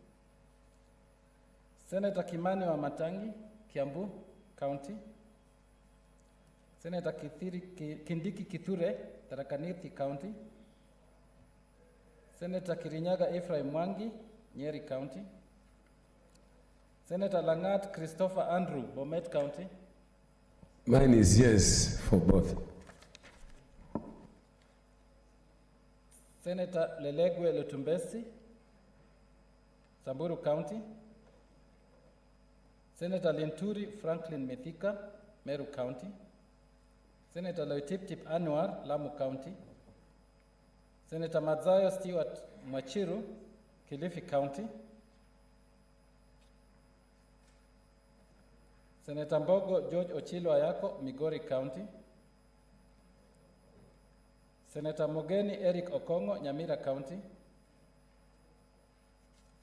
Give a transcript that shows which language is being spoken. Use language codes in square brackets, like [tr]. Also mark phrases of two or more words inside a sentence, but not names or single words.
[en] Senator Kimani Wamatangi, Kiambu County. Senator Kindiki Kithure, Tharaka Nithi County. Senator Kirinyaga Ephraim Mwangi, Nyeri County. Senator Langat Christopher Andrew, Bomet County. Mine is yes for both. Senator Lelegwe Lutumbesi, Samburu County. Senator Linturi Franklin Mithika, Meru County. Senator Loitiptip Anwar, Lamu County. Senator Mazayo Stewart Mwachiru, Kilifi County. Senator Mbogo George Ochilo Ayako, Migori County. Senator Mogeni Eric Okongo, Nyamira County.